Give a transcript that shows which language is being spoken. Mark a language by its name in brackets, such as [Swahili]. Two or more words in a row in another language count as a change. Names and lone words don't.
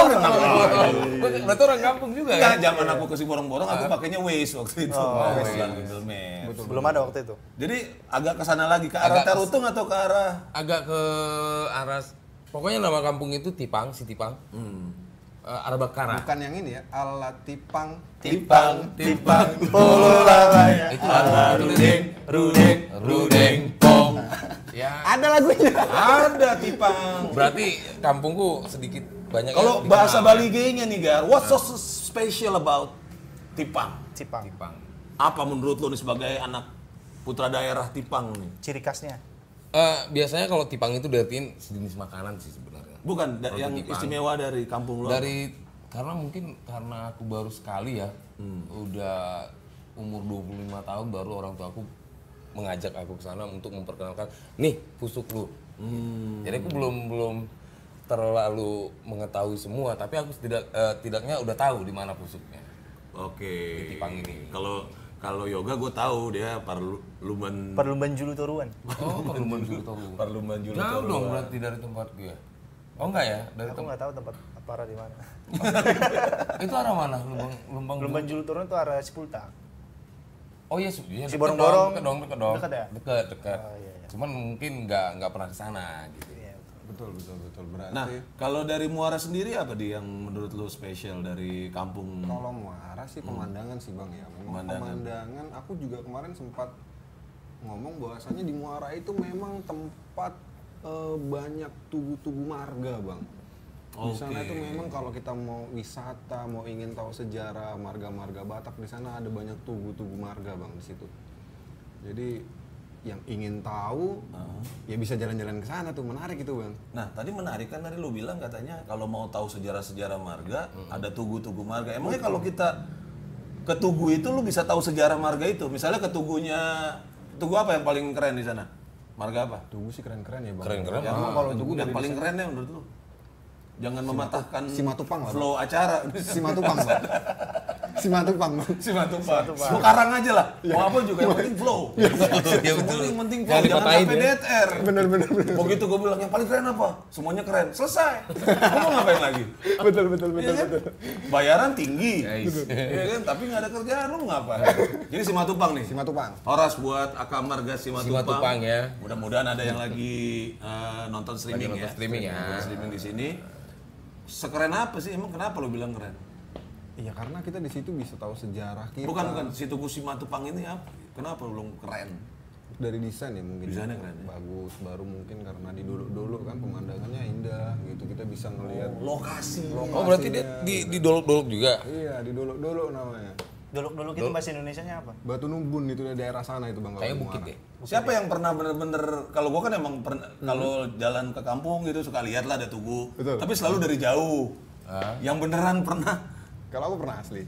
[Indonesian] Berarti orang kampung juga Enggak, ya? zaman aku ke si borong-borong aku pakainya Waze waktu itu. Waze dan Google Maps. Belum ada waktu itu. Jadi agak ke sana lagi ke arah Agak Tarutung atau ke arah Agak ke arah, pokoknya nama kampung itu Tipang, si Tipang. Arah Bakara. Bukan yang ini ya, ala Tipang. Tipang. Pololaya. Itu rudeng, pong. Ya, Ada lagunya. Ada Tipang. berarti kampungku sedikit banyak. Kalau yang bahasa dikenal, Bali G-nya nih, [English] Gar, what's so special about Tipang? [Indonesian] Cipang. Tipang. Apa menurut lo nih sebagai anak putra daerah Tipang nih? Ciri khasnya. Biasanya kalau Tipang itu diartiin sejenis makanan sih sebenarnya. Bukan Kalau yang Tipang. istimewa dari kampung lo. Karena mungkin karena aku baru sekali ya, udah umur 25 tahun baru orang tua aku mengajak aku ke sana untuk memperkenalkan, nih pusuk lu, Jadi aku belum terlalu mengetahui semua, tapi aku tidaknya udah tahu di mana pusuknya. Oke. Di Tipang ini. Kalau yoga gue tahu dia Parluman Julu Toruan. Oh, Parluman Julu Toruan. Parluman Julu Jauh Toruan. dong berarti dari tempat gue. Oh enggak ya? Dari Aku nggak tahu tempat Apara di mana. itu arah mana? Lumbang Parluman Julu Toruan itu arah Ciputa. Oh iya, Si deket Borong-Borong. dong. Dekat ya? Dekat. Oh, iya. Cuman mungkin nggak pernah ke sana gitu. Iya. Betul. Berarti Nah, kalau dari Muara sendiri apa yang menurut lu spesial dari kampung? kalau Muara sih pemandangan sih Bang ya. Memang pemandangan. Aku juga kemarin sempat ngomong bahwasanya di Muara itu memang tempat banyak tugu-tugu marga Bang. Di sana itu memang kalau kita mau wisata, mau ingin tahu sejarah marga-marga Batak, di sana ada banyak tugu-tugu marga Bang di situ. Jadi yang ingin tahu ya bisa jalan-jalan ke sana tuh, menarik itu Bang. Nah, tadi menarik kan tadi lu bilang katanya kalau mau tahu sejarah-sejarah marga, ada tugu-tugu marga. Emangnya kalau kita ke tugu itu lu bisa tahu sejarah marga itu? Misalnya ke tugu apa yang paling keren di sana? Marga apa? Tugu sih keren-keren ya Bang. Keren-keren. Ya, kalau tugu yang dari paling keren ya menurut lu? Jangan mematahkan Simatupang lah, flow acara. Simatupang Bang. Simatupang Bang. Simatupang. Lu karang aja lah. Mau apa juga yang penting flow. Iya betul. Yang penting flow, Jangan jangan dipatahin sampai ya. DTR. Bener. Begitu gue bilang yang paling keren apa? Semuanya keren. Selesai. Lu mau ngapain lagi? Betul. Iya kan? Bayaran tinggi. Guys. Iya kan? Tapi nggak ada kerjaan, lu mau ngapain? Jadi Simatupang nih. Simatupang. Horas buat Aka Marga Simatupang. Simatupang ya. Mudah-mudahan ada yang lagi nonton streaming Lagi nonton ya. streaming ya. Nonton streaming di sini. Sekeren apa sih? Emang kenapa lu bilang keren? Iya karena kita di situ bisa tahu sejarah kita. Bukan si Tugu Simatupang ini apa? Kenapa lu keren? Dari desain ya mungkin. Desainnya keren ya? Bagus, baru mungkin karena di dulu kan pemandangannya indah gitu. Kita bisa ngelihat Lokasi. Oh berarti dia di dolok-dolok juga. Iya, di dulu namanya. Dolok-dolok itu bahasa Indonesianya apa? Batu Numbun itu dari daerah sana itu Bang. kalau Kayak di bukit Muara. deh. Siapa yang pernah bener-bener, kalau gua kan emang kalau jalan ke kampung gitu suka lihat lah ada tugu. Betul. Tapi selalu dari jauh. Yang beneran pernah Kalau aku pernah asli.